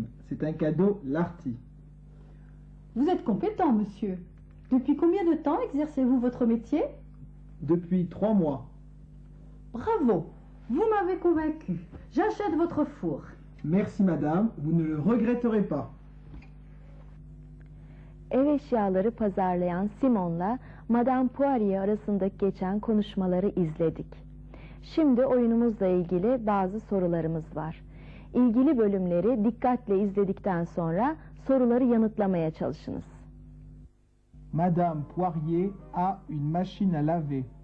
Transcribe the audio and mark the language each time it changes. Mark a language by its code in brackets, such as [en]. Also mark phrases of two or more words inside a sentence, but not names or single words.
[fr] C'est un cadeau Larty. Vous êtes compétent, monsieur. Depuis combien de temps exercez-vous votre métier? Depuis 3 mois. Bravo, vous m'avez convaincu. J'achète votre four. Merci madame, vous ne le regretterez pas. [tr] Ev eşyaları pazarlayan Simon'la Madame Poirier arasındaki geçen konuşmaları izledik. Şimdi oyunumuzla ilgili bazı sorularımız var. İlgili bölümleri dikkatle izledikten sonra soruları yanıtlamaya çalışınız. [fr] Madame Poirier a une machine à laver.